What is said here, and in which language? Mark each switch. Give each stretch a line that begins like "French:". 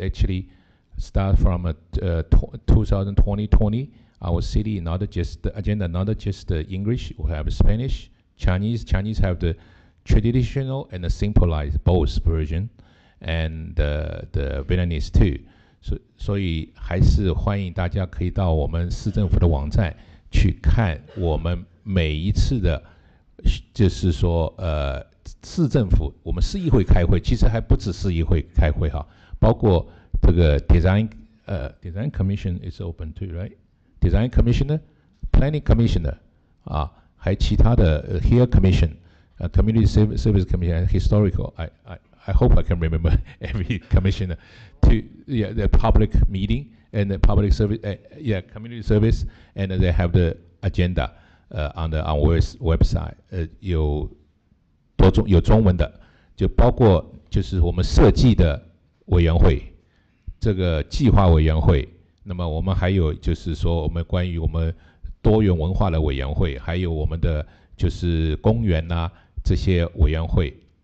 English: Actually, start from 2020, our city not just the agenda, not just the English. We have Spanish, Chinese. Chinese have the traditional and the simplified both version, and the Vietnamese too.
Chinese: 所以还是欢迎大家可以到我们市政府的网站去看我们每一次的，就是说市政府我们市议会开会，其实还不止市议会开会哈，包括这个
English: design commission is open too, right? Design commissioner, planning commissioner
Chinese: 啊，还其他的
English: here commission, community service commission, historical. I hope I can remember every commissioner to the public meeting and the public service, community service, and they have the agenda on our website.
Chinese: 有中文的，就包括就是我们设计的委员会，这个计划委员会，那么我们还有就是说我们关于我们多元文化的委员会，还有我们的就是公园呐这些委员会。